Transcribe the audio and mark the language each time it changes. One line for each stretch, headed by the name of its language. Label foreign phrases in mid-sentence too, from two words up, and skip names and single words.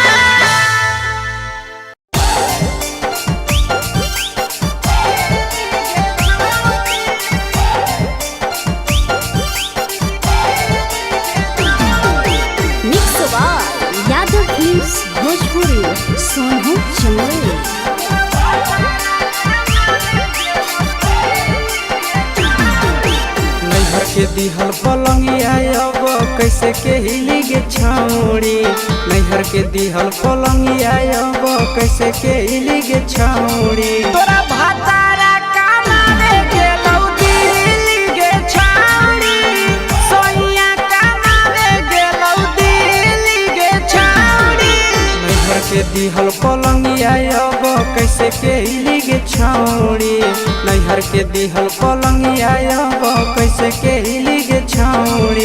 English: Mix by Yadav Films Bhojpuri Sonu Chandel.
Angika: नैहर के दिहल पलंगिया अब कैसे के हिली गे छौड़ी नैहर के दिहल पलंगिया अब कैसे के हिली गे छौड़ी तोरा भातारा कमावे गेलौ दिल्ली गे छौड़ी सोनिया कमावे गेलौ दिल्ली गे छौड़ी नैहर के दिहल पलंगिया अब कैसे के हिली गे छौड़ी नैहर के दिहल पलंगिया अब कैसे के हिली गे छौड़ी